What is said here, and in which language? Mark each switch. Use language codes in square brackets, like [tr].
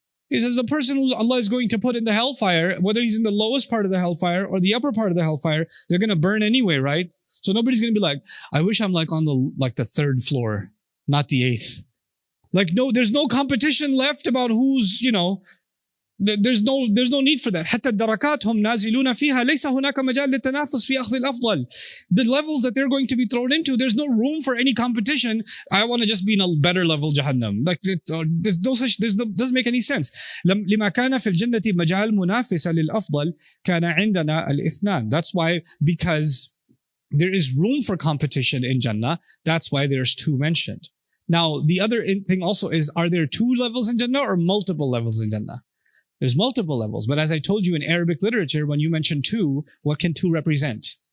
[en] He says the person who Allah is going to put in the hellfire, whether he's in the lowest part of the hellfire or the upper part of the hellfire, they're going to burn anyway, right? So nobody's going to be like, I wish I'm like on the 3rd floor, not the 8th. Like, no, there's no competition left about who's, there's no need for that. [ar] حتى الدركات هم نازلون فيها ليس هناك مجال للتنافس في أخذ الأفضل. [en] The levels that they're going to be thrown into, there's no room for any competition. I want to just be in a better level Jahannam. Like, doesn't make any sense. [ar] لما كان في الجنة مجال منافسة للأفضل كان عندنا الاثنان. [en] That's why, because there is room for competition in Jannah, that's why there's 2 mentioned. Now, the other thing also is, are there 2 levels in Jannah or multiple levels in Jannah? There's multiple levels. But as I told you in Arabic literature, when you mention 2, what can 2 represent?